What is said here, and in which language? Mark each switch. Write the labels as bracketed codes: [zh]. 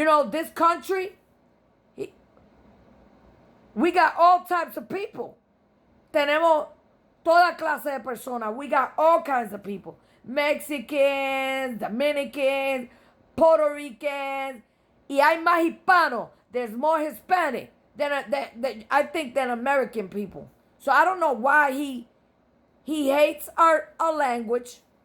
[en] This country, we got all types of people. [es] Tenemos toda clase de personas. [en] We got all kinds of people. Mexicans, Dominicans, Puerto Ricans. [es] Y hay más hispanos. [en] There's more Hispanic than I think than American people. So I don't know why he hates our language.